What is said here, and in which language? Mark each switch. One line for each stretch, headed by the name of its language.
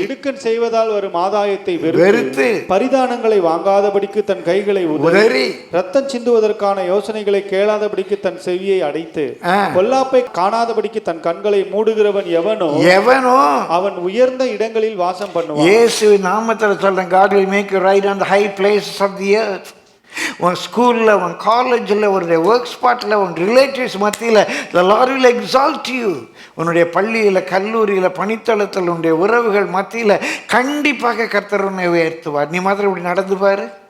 Tamil: இடுக்கண் செய்வதால் வரும் ஆதாயத்தை வெறுத்து பரிதானங்களை வாங்காதபடிக்கு தன் கைகளை உதறி ரத்தம் சிந்துவதற்கான யோசனைகளை கேளாதபடிக்கு தன் செவியை அடைத்து பொல்லாப்பை காணாதபடிக்கு தன் கண்களை மூடுகிறவன் எவனோ அவன் உயர்ந்த இடங்களில் வாசம் பண்ணுவான். இயேசுவின் நாமத்தில் சொல்றேன்,
English: God will make you ride on the high places of the earth.
Tamil: உன் ஸ்கூலில், உன் காலேஜில், உன்னுடைய ஒர்க் ஸ்பாட்டில், உன் ரிலேட்டிவ்ஸ் மத்தியில்
English: the Lord will exalt you.
Tamil: உன்னுடைய பள்ளியில், கல்லூரியில், பணித்தளத்தில், உன்னுடைய உறவுகள் மத்தியில் கண்டிப்பாக கர்த்தர் உன்னை உயர்த்துவார். நீ மாத்திரம் இப்படி நடந்து பாரு.